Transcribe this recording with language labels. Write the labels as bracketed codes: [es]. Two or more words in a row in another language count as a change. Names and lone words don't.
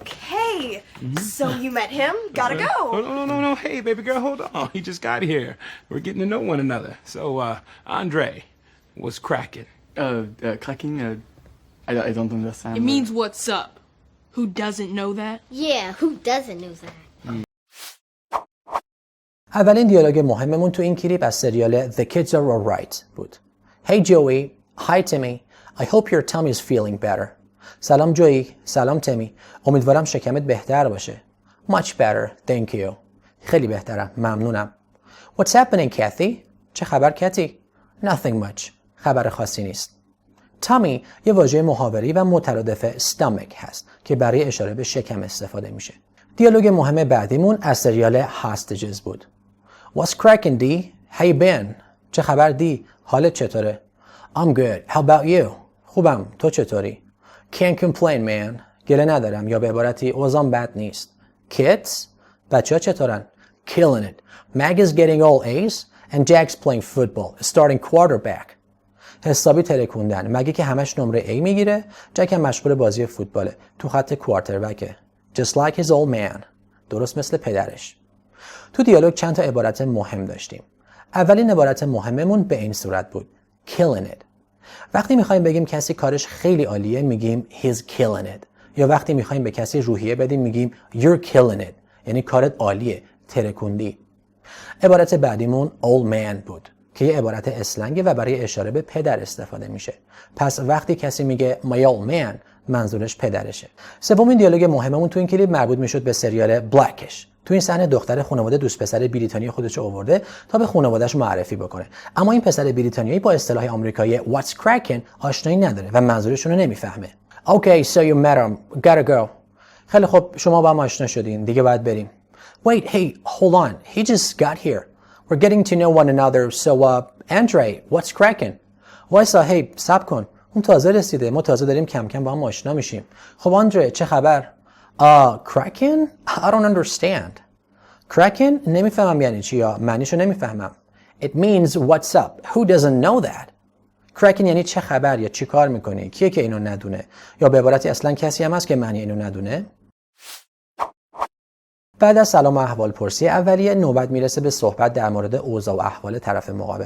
[en] Hey, so you met him? Gotta go. No. Hey, baby girl, hold on. He just got here. We're getting to know one another. So, Andre, what's cracking? Cracking? I don't understand. It means what's up. Who doesn't know that? Yeah, who doesn't know that? [fa] اولین دیالوگ مهممون تو این کلیپ از سریال The Kids Are Alright بود. [en] Hey Joey, hi Timmy, I hope your tummy is feeling better. [fa] سلام جویی، سلام تیمی، امیدوارم شکمت بهتر باشه. [en] Much better, thank you. [fa] خیلی بهترم، ممنونم. [en] What's happening, Kathy? [fa] چه خبر کتی؟ [en] Nothing much. [fa] خبر خاصی نیست. tummy یه واژه محاوری و مترادف stomach هست که برای اشاره به شکم استفاده میشه. دیالوگ مهم بعدیمون از سریال Hostages بود. [en] What's cracking, D? How you been? [fa] چه خبر دی؟ حالت چطوره؟ [en] I'm good. How about you? [fa] خوبم. تو چطوری؟ [en] Can't complain, man. [fa] گله ندارم یا به عبارتی اوضاعم بد نیست. [en] Kids? [fa] بچه‌ها چطورن؟ [en] Killing it. Mag is getting all A's and Jack's playing football. Starting quarterback. [fa] حسابی ترکوندن. مگه که همش نمره A میگیره، جک هم مشغول بازی فوتباله. تو خط کوارتربکه. [en] Just like his old man. [fa] درست مثل پدرش. تو دیالوگ چند تا عبارت مهم داشتیم. اولین عبارت مهممون به این صورت بود. [en] Killing it. [fa] وقتی میخوایم بگیم کسی کارش خیلی عالیه میگیم [en] he's killing it. [fa] یا وقتی میخوایم به کسی روحیه بدیم میگیم [en] you're killing it. [fa] یعنی کارت عالیه، ترکوندی. عبارت بعدیمون [en] old man [fa] بود که یه عبارت اسلنگه و برای اشاره به پدر استفاده میشه. پس وقتی کسی میگه [en] my old man [fa] منظورش پدرشه. سومین دیالوگ مهممون تو این کلیپ مربوط میشد به سریال بلکش. تو این صحنه دختر خانواده دوست پسر بریتانیایی خودش رو آورده تا به خانواده‌اش معرفی بکنه. اما این پسر بریتانیایی با اصطلاح آمریکایی [en] what's cracking [fa] آشنایی نداره و منظورشون رو نمیفهمه. [en] Okay, so you met him. Gotta go. [fa] خیلی خب شما با هم آشنا شدین. دیگه باید بریم. [en] Wait, hey, hold on. He just got here. We're getting to know one another. So, Andre, what's cracking? [fa] وایسا، هی، صبر کن. اون تازه رسیده. ما تازه داریم کم کم با هم آشنا میشیم. خب آندره، چه خبر؟ Cracking? [en] I don't understand. Cracking? [fa] نمیفهمم یعنی چی یا معنیشو نمیفهمم. [en] It means what's up. Who doesn't know that? Cracking [fa] یعنی چه خبر یا چی کار میکنی؟ کیه که اینو ندونه؟ یا به عبارتی اصلا کسی هم هست که معنی اینو ندونه؟ بعد از سلام و احوال پرسی اولیه نوبت میرسه به صحبت در مورد اوضاع و احوال طرف مقابل.